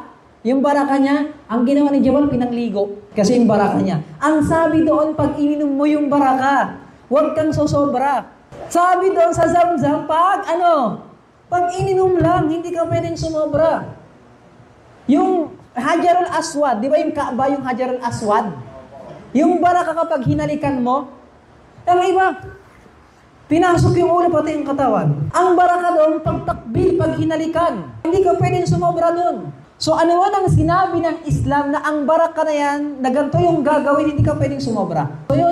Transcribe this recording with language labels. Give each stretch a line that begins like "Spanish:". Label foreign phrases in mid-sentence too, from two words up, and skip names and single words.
Filipino: Yung baraka niya, ang ginawa ni Jabal, pinangligo. Kasi yung baraka niya. Ang sabi doon, pag ininom mo yung baraka, huwag kang sosobra. Sabi doon sa Zamzam, pag ininom lang, hindi ka pwedeng sumobra. Yung Hajar al-Aswad, di ba yung Kaaba, yung Hajar al-Aswad? Yung baraka kapag hinalikan mo, ang iba, pinasok yung ulo pati yung katawan. Ang baraka doon, pagtakbil, pag hinalikan, hindi ka pwedeng sumobra doon. So ano man ang sinabi ng Islam na ang baraka na yan, na ganito yung gagawin, hindi ka pwedeng sumobra.